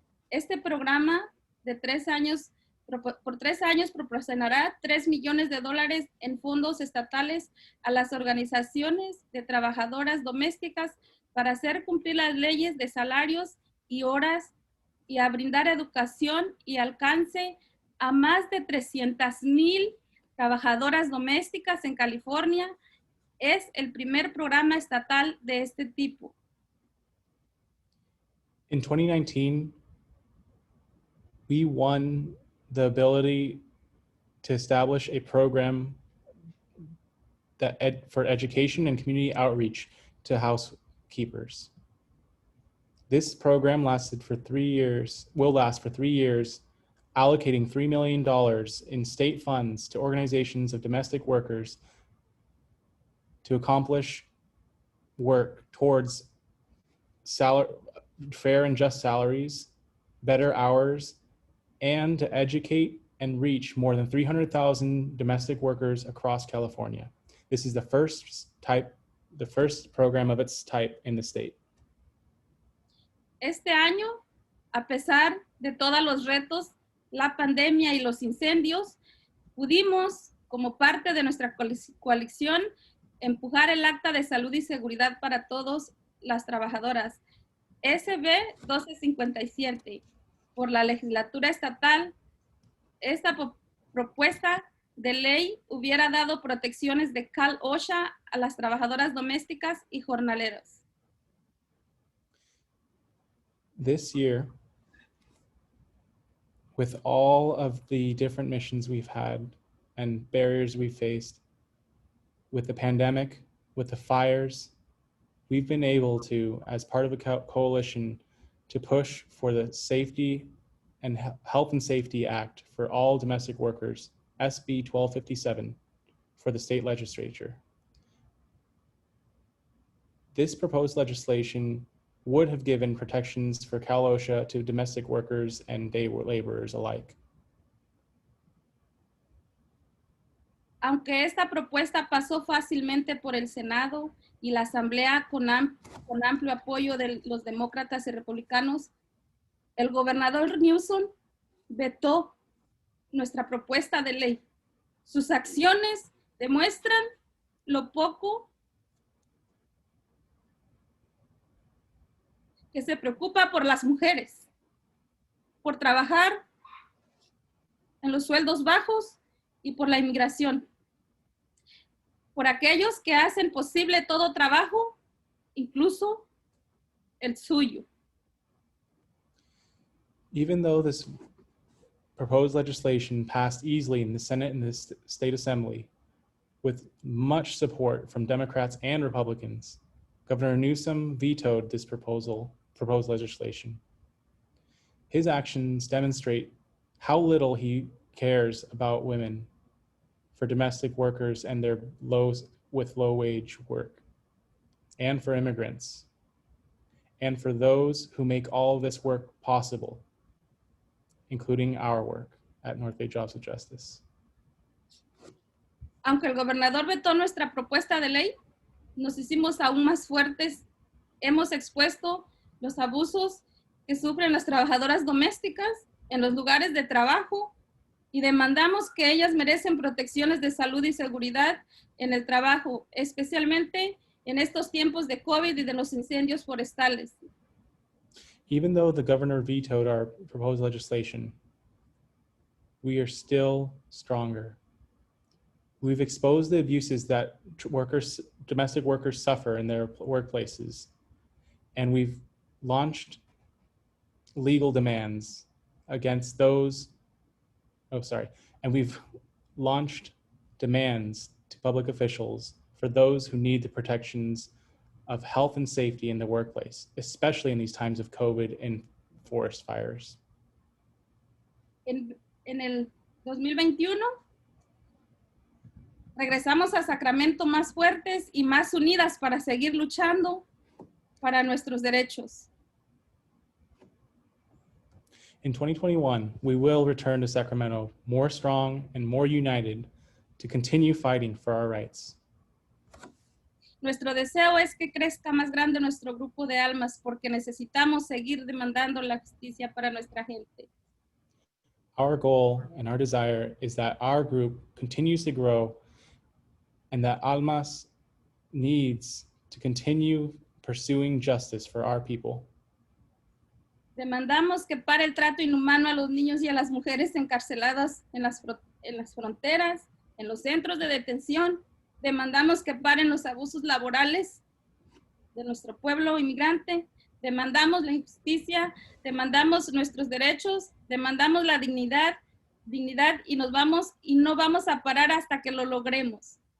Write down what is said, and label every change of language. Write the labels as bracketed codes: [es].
[es] Este programa de 3 años, por 3 años proporcionará $3 millones en fondos estatales a las organizaciones de trabajadoras domésticas para hacer cumplir las leyes de salarios y horas y a brindar educación y alcance a más de 300,000 trabajadoras domésticas en California. Es el primer programa estatal de este tipo. [en] In 2019, we won the ability to establish a program that for education and community outreach to housekeepers. This program lasted for 3 years, will last for 3 years, allocating $3 million in state funds to organizations of domestic workers to accomplish work towards fair and just salaries, better hours, and to educate and reach more than 300,000 domestic workers across California. This is the first program of its type in the state. [es] Este año, a pesar de todos los retos, la pandemia y los incendios, pudimos, como parte de nuestra coalición, empujar el Acta de Salud y Seguridad para todas las trabajadoras, SB 1257, por la legislatura estatal. Esta propuesta de ley hubiera dado protecciones de OSHA a las trabajadoras domésticas y jornaleras. [en] This year, with all of the different missions we've had and barriers we faced, with the pandemic, with the fires, we've been able to, as part of a coalition, to push for the Safety and Health and Safety Act for all domestic workers, SB 1257, for the state legislature. This proposed legislation would have given protections for Cal OSHA to domestic workers and day laborers alike. [es] Aunque esta propuesta pasó fácilmente por el Senado y la Asamblea con amplio apoyo de los demócratas y republicanos, el gobernador Newsom vetó nuestra propuesta de ley. Sus acciones demuestran lo poco que se preocupa por las mujeres, por trabajar en los sueldos bajos y por la inmigración, por aquellos que hacen posible todo trabajo, incluso el suyo. [en] Even though this proposed legislation passed easily in the Senate and the State Assembly with much support from Democrats and Republicans. Governor Newsom vetoed this proposed legislation. His actions demonstrate how little he cares about women, for domestic workers and their low wage work, and for immigrants, and for those who make all of this work possible, including our work at North Bay Jobs with Justice. [es] Aunque el gobernador vetó nuestra propuesta de ley, nos hicimos aún más fuertes. Hemos expuesto los abusos que sufren las trabajadoras domésticas en los lugares de trabajo y demandamos que ellas merecen protecciones de salud y seguridad en el trabajo, especialmente en estos tiempos de COVID y de los incendios forestales. [en] Even though the governor vetoed our proposed legislation, we are still stronger. We've exposed the abuses that domestic workers suffer in their workplaces, and we've launched legal demands against those, and we've launched demands to public officials for those who need the protections of health and safety in the workplace, especially in these times of COVID and forest fires. [es] En el 2021, regresamos a Sacramento más fuertes y más unidas para seguir luchando para nuestros derechos. [en] In 2021, we will return to Sacramento more strong and more united to continue fighting for our rights. [es] Nuestro deseo es que crezca más grande nuestro grupo de almas porque necesitamos seguir demandando la justicia para nuestra gente. [en] Our goal and our desire is that our group continues to grow and that ALMAS needs to continue pursuing justice for our people. [es] Demandamos que pare el trato inhumano a los niños y a las mujeres encarceladas en las fronteras, en los centros de detención. Demandamos que paren los abusos laborales de nuestro pueblo inmigrante. Demandamos la injusticia, demandamos nuestros derechos, demandamos la dignidad y no vamos a parar hasta que lo logremos.